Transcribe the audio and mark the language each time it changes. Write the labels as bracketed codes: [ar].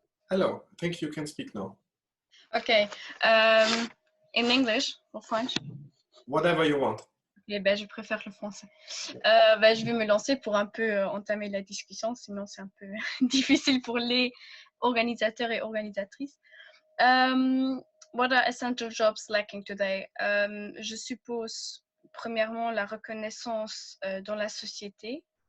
[en] Hello, I think you can speak now. Okay, in English or French? Whatever you want. [fr] Okay, ben, je préfère le français. Ben, je vais me lancer pour un peu entamer la discussion, sinon c'est un peu difficile pour les organisateurs et organisatrices. [en] What are essential jobs lacking today? [fr] Je suppose, premièrement, la reconnaissance dans la société.